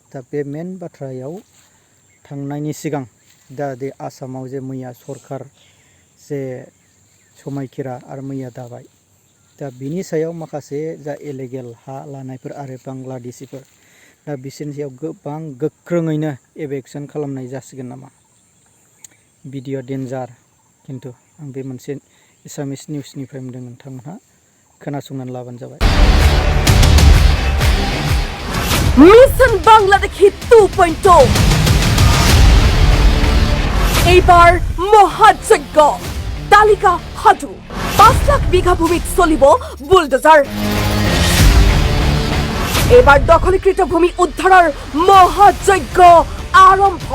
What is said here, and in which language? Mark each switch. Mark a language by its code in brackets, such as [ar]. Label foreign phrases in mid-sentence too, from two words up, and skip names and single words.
[brx] दा बे मेन बाथ्रायाव थांनायनि सिगां दा बे आसामाव जे मैया सरखार जे समायखिरा आरो मैया दाबाय दा बिनि सायाव माखासे जा इलिगेल हा लानायफोर आरो बांलादेशिफोर दा बिसोरनि सायाव गोबां गोख्रोङैनो एभेक्सन खालामनाय जासिगोन नामा। भिडिअ डेन्जार खिन्थु आं बे मोनसे एसामिस निउसनिफ्राय मोनदों नोंथांमोनहा खोनासंनानै लाबानो जाबाय। [as] মিশন বাংলাদেশী 2.0 এইবাৰ মহাযজ্ঞ তালিকা সাজু 5 লাখ বিঘা ভূমিত চলিব বুলডোজাৰ। এইবাৰ দখলীকৃত ভূমি উদ্ধাৰৰ মহাযজ্ঞ আৰম্ভ।